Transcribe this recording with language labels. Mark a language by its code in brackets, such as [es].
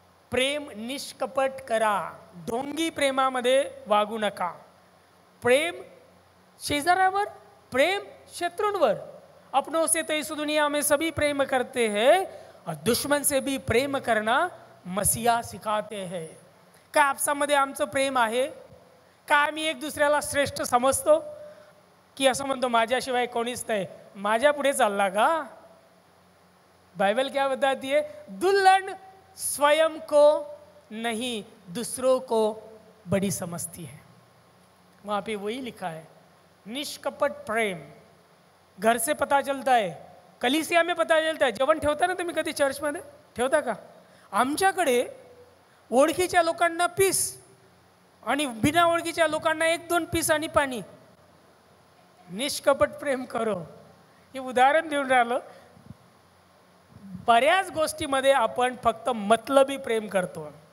[mr] प्रेम निष्कपट करा, ढोंगी प्रेमामध्ये वागू नका। प्रेम शेजाऱ्यावर, प्रेम शत्रूंवर। [hi] अपनों से तो इस दुनिया में सभी प्रेम करते हैं और दुश्मन से भी प्रेम करना मसीहा सिखाते हैं। [mr] का आपसामध्ये आमचं प्रेम आहे का? आम्ही एक दुसऱ्याला श्रेष्ठ समजतो की असं म्हणतो माझ्याशिवाय कोणीच नाही, माझ्या पुढे चालला का? [hi] बाइबल क्या बताती है? दुल्हन स्वयं को नहीं दूसरों को बड़ी समझती है। वहाँ पे वही लिखा है, निष्कपट प्रेम। घर से पता चलता है, कलिसिया में पता चलता है। [mr] जेवण ठेवता ना तुम्ही कधी चर्चमध्ये? ठेवता का? आमच्याकडे ओळखीच्या लोकांना पीस आणि बिना ओळखीच्या लोकांना 1-2 पीस आणि पाणी। [hi] निष्कपट प्रेम करो, [mr] हे उदाहरण देऊन राहिलो। बऱ्याच गोष्टीमध्ये आपण फक्त मतलबी प्रेम करतो।